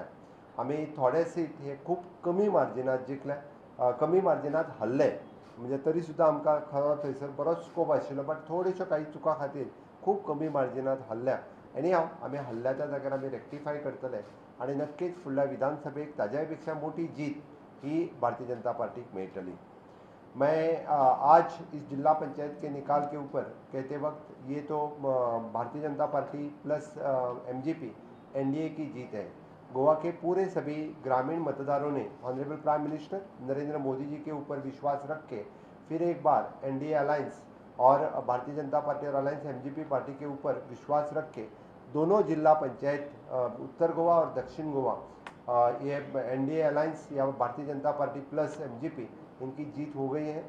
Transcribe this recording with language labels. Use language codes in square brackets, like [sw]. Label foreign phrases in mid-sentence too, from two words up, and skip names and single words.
[kok] आमी थोडे सीट हे खूब कमी मार्जिनात जिखले, कमी मार्जिनात हरले, म्हणजे तरी सुद्दां आमकां खरो थंयसर बरोच स्कोप आशिल्लो, बट थोड्योश्यो काही चुकां खातीर खूब कमी मार्जिनात हरल्या. एनी हांव आमी हल्ल्या त्या जाग्यार आमी रेक्टिफाय करतले आनी नक्कीच फुडल्या विधानसभेक ताज्याय पेक्षा मोठी जीत ही भारतीय जनता पार्टीक मेळटली. [hi] मैं आज इस जिला पंचायत के निकाल के ऊपर कहते वक्त ये तो भारतीय जनता पार्टी प्लस MGP NDA की जीत है. गोवा के पूरे सभी ग्रामीण मतदारों ने [en] honourable prime minister [hi] नरेंद्र मोदी जी के ऊपर विश्वास रख के फिर एक बार NDA अलायंस और भारतीय जनता पार्टी और अलायंस MGP पार्टी के ऊपर विश्वास रख के दोनों जिला पंचायत उत्तर गोवा और दक्षिण गोवा ये NDA अलायंस या भारतीय जनता पार्टी प्लस MGP इनकी जीत हो गई है.